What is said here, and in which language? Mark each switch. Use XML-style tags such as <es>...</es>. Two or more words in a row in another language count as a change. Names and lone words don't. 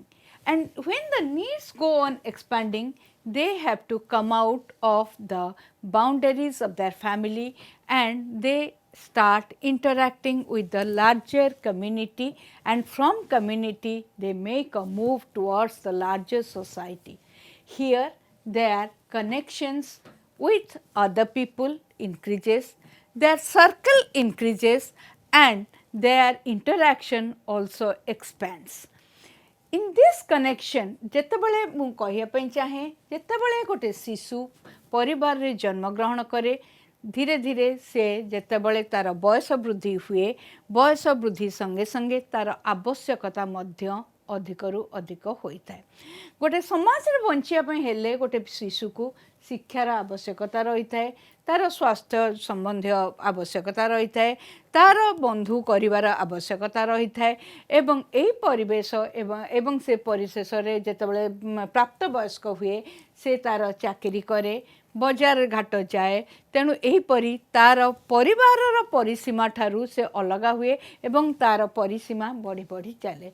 <en>And when the needs go on expanding, they have to come out of the boundaries of their family and they start interacting with the larger community, and from community they make a move towards the larger society. Here their connections with other people increases, their circle increases and their interaction also expands. In this connection,</en> <or>ଯେତେବେଳେ ମୁଁ କହିବା ପାଇଁ ଚାହେଁ, ଯେତେବେଳେ ଗୋଟେ ଶିଶୁ ପରିବାରରେ ଜନ୍ମଗ୍ରହଣ କରେ, ଧୀରେ ଧୀରେ ସେ ଯେତେବେଳେ ତାର ବୟସ ବୃଦ୍ଧି ହୁଏ, ବୟସ ବୃଦ୍ଧି ସଙ୍ଗେ ସଙ୍ଗେ ତାର ଆବଶ୍ୟକତା ମଧ୍ୟ ଅଧିକରୁ ଅଧିକ ହୋଇଥାଏ। ଗୋଟେ ସମାଜରେ ବଞ୍ଚିବା ପାଇଁ ହେଲେ ଗୋଟେ ଶିଶୁକୁ ଶିକ୍ଷାର ଆବଶ୍ୟକତା ରହିଥାଏ, ତାର ସ୍ୱାସ୍ଥ୍ୟ ସମ୍ବନ୍ଧୀୟ ଆବଶ୍ୟକତା ରହିଥାଏ, ତାର ବନ୍ଧୁ କରିବାର ଆବଶ୍ୟକତା ରହିଥାଏ ଏବଂ ଏହି ପରିବେଶ ଏବଂ ସେ ପରିଶେଷରେ ଯେତେବେଳେ ପ୍ରାପ୍ତବୟସ୍କ ହୁଏ ସେ ତାର ଚାକିରି କରେ, ବଜାର ଘାଟ ଯାଏ, ତେଣୁ ଏହିପରି ତାର ପରିବାରର ପରିସୀମା ଠାରୁ ସେ ଅଲଗା ହୁଏ ଏବଂ ତାର ପରିସୀମା ବଢ଼ି ବଢ଼ି ଚାଲେ।</or>